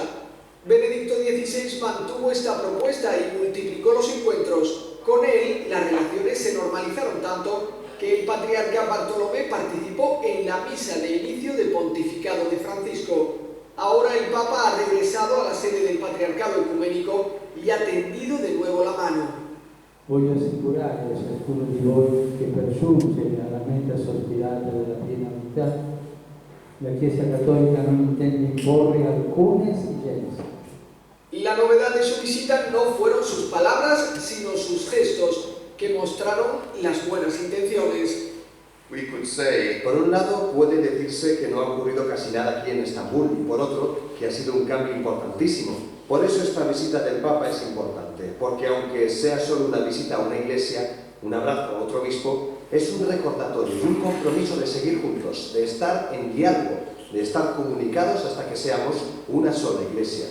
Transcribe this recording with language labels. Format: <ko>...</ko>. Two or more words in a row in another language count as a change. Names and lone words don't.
<es>Benedicto XVI mantuvo esta propuesta y multiplicó los encuentros. Con él, las relaciones se normalizaron tanto que el patriarca Bartolomé participó en la misa de inicio del pontificado de Francisco. Ahora el Papa ha regresado a la sede del Patriarcado Ecuménico y ha tendido de nuevo la mano.</es> <it>Voglio assicurare a ciascuno di voi che per giungere alla meta sospirata della piena unità, la Chiesa Cattolica non intende imporre alcune esigenze.</it> <es>La novedad de su visita no fueron sus palabras, sino sus gestos, que mostraron las buenas intenciones.</es> <en>We could say,</en> <es>Por un lado, puede decirse que no ha ocurrido casi nada aquí en Estambul y por otro, que ha sido un cambio importantísimo. Por eso esta visita del Papa es importante, porque aunque sea solo una visita a una iglesia, un abrazo a otro obispo, es un recordatorio y un compromiso de seguir juntos, de estar en diálogo, de estar comunicados hasta que seamos una sola iglesia.</es>